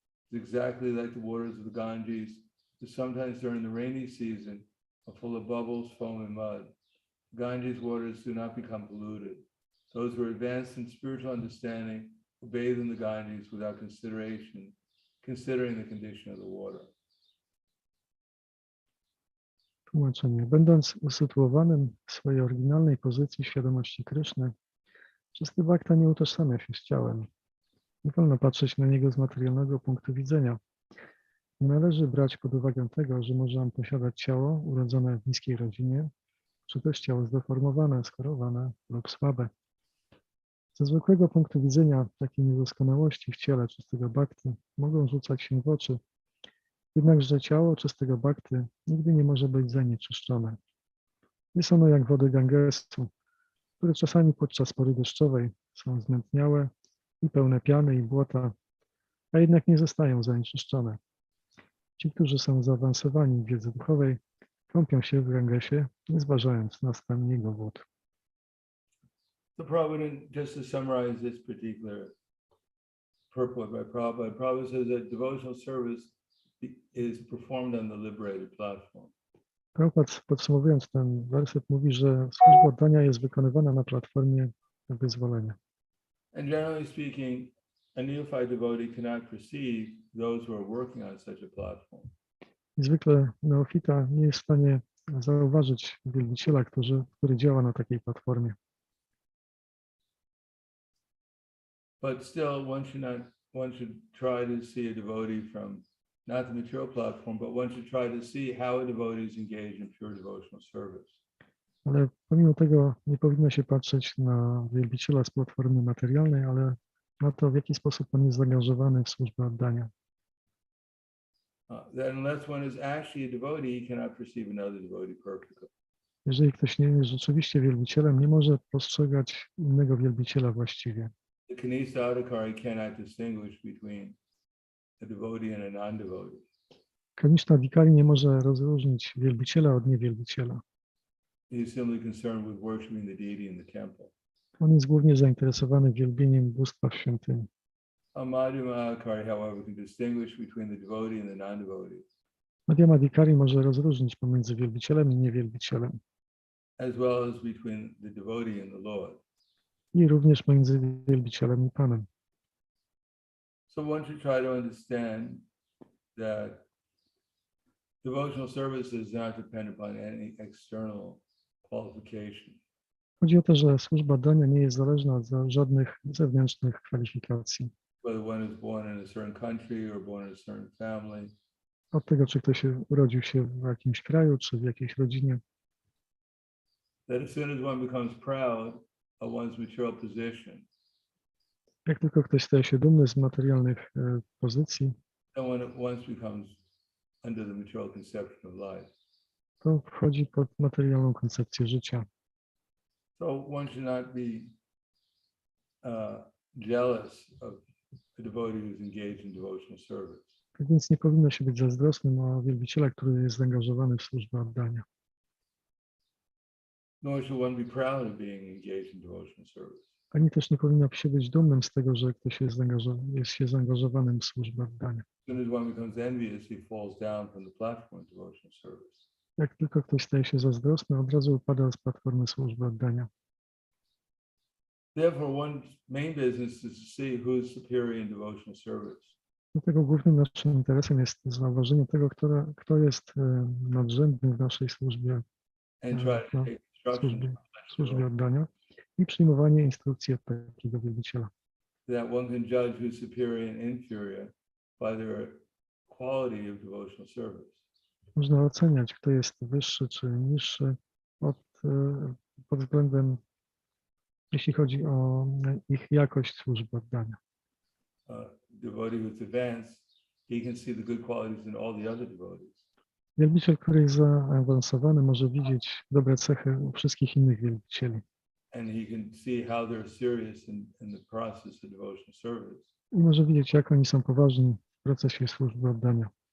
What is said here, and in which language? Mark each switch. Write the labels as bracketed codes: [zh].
[en] It's exactly like the waters of the Ganges, which sometimes during the rainy season are full of bubbles, foam, and mud. Ganges waters do not become polluted. Those who are advanced in spiritual understanding will bathe in the Ganges without considering the condition of the water. [pl] Tłumaczenie. Będąc usytuowanym w swojej oryginalnej pozycji świadomości Kryszny, czysty bhakta nie utożsamia się z ciałem. Nie wolno patrzeć na niego z materialnego punktu widzenia. Nie należy brać pod uwagę tego, że może on posiadać ciało urodzone w niskiej rodzinie, czy też ciało zdeformowane, schorowane lub słabe. Ze zwykłego punktu widzenia takie niedoskonałości w ciele czystego bhakty mogą rzucać się w oczy, jednakże ciało czystego bhakty nigdy nie może być zanieczyszczone. Jest ono jak wody Gangesu, które czasami podczas pory deszczowej są zmętniałe i pełne piany i błota, a jednak nie zostają zanieczyszczone. Ci, którzy są zaawansowani w wiedzy duchowej, kąpią się w Gangesie, nie zważając na stan jego wód. [en] So Prabhupada, just to summarize this particular purport by Prabhupada, Prabhupada says that devotional service is performed on the liberated platform. [pl] Prabhupada, podsumowując ten werset, mówi, że służba oddania jest wykonywana na platformie wyzwolenia. [en] And generally speaking, a neophyte devotee cannot perceive those who are working on such a platform. [pl] Zwykle neofita nie jest w stanie zauważyć wielbiciela, który działa na takiej platformie. [en] But still, one should try to see a devotee from not the material platform, but one should try to see how a devotee is engaged in pure devotional service. [pl] Ale pomimo tego nie powinno się patrzeć na wielbiciela z platformy materialnej, ale na to, w jaki sposób on jest zaangażowany w służbę oddania. [en] That unless one is actually a devotee, he cannot perceive another devotee perfectly. [pl] Jeżeli ktoś nie jest rzeczywiście wielbicielem, nie może postrzegać innego wielbiciela właściwie. [en] The Kanisa Adhikari cannot distinguish between a devotee and a non-devotee. [pl] Kryszna Adhikari nie może rozróżnić wielbiciela od niewielbiciela. [en] He is simply concerned with worshiping the deity in the temple. [pl] On jest głównie zainteresowany wielbieniem bóstwa w świątyni. [en] A Madhyama Adhikari, however, can distinguish between the devotee and the non-devotee, [pl] Madhyama Adhikari może rozróżnić pomiędzy wielbicielem i niewielbicielem. [en] as well as between the devotee and the Lord. [pl] I również między wielbicielem i Panem. [en] So one should try to understand that devotional service does not depend upon any external qualification. [pl] Chodzi o to, że służba oddania nie jest zależna od żadnych zewnętrznych kwalifikacji. [en] Whether one is born in a certain country or born in a certain family, [pl] Od tego, czy ktoś urodził się w jakimś kraju, czy w jakiejś rodzinie. [en] that as soon as one becomes proud of one's material position, [pl] Jak tylko ktoś staje się dumny z materialnych pozycji, [en] then when it once becomes under the material conception of life. [pl] to wchodzi pod materialną koncepcję życia. [en] So one should not be jealous of a devotee who's engaged in devotional service. [pl] Tak więc nie powinno się być zazdrosnym o wielbiciela, który jest zaangażowany w służbę oddania. [en] Nor should one be proud of being engaged in devotional service. [pl] Ani też nie powinno się być dumnym z tego, że ktoś jest się zaangażowanym w służbę oddania. [en] As soon as one becomes envious, he falls down from the platform of devotional service. [pl] Jak tylko ktoś staje się zazdrosny, od razu upada z platformy służby oddania. [en] Therefore, one's main business is to see who is superior in devotional service. [pl] Dlatego głównym naszym interesem jest zauważenie tego, kto jest nadrzędny w naszej służbie, [en] And try to take instruction [pl] służbie oddania i przyjmowanie instrukcji od takiego wielbiciela. [en] that one can judge who's superior and inferior by their quality of devotional service. [pl] Można oceniać, kto jest wyższy czy niższy pod względem, jeśli chodzi o ich jakość służby oddania. [en] Devotee who's advanced, he can see the good qualities in all the other devotees. [pl] Wielbiciel, który jest zaawansowany, może widzieć dobre cechy u wszystkich innych wielbicieli. [en] And he can see how they're serious in the process of devotional service. [pl] I może widzieć, jak oni są poważni w procesie służby oddania.